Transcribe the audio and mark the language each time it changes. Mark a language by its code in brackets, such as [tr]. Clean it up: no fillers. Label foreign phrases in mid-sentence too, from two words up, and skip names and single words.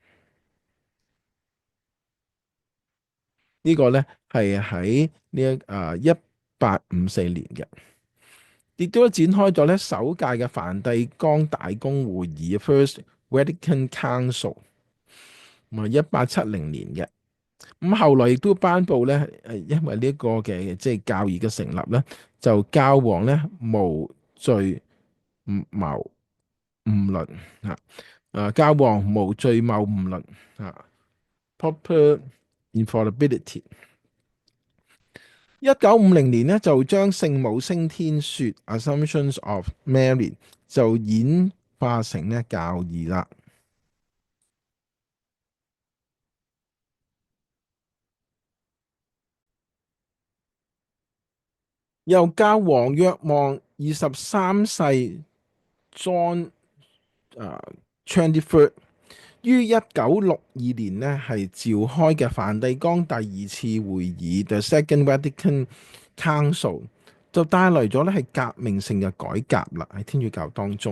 [yue] 呢個咧係喺1854年嘅，亦都展開咗咧首屆嘅梵蒂岡大公會議 [en] First Vatican Council， [yue] 咁啊1870年嘅。咁後來亦都頒布咧，因為呢一個嘅即係教義嘅成立咧，就教皇咧無罪謬誤論教皇無罪謬誤論 [en] proper infallibility。 [yue] 1950年咧就將聖母升天說 [en] Assumptions of Mary [yue] 就演化成咧教義啦。由教皇若望23世 John23rd 於1962年咧係召開嘅梵蒂岡第二次會議 [en] The Second Vatican Council [yue] 就帶來咗咧係革命性嘅改革啦，喺天主教當中。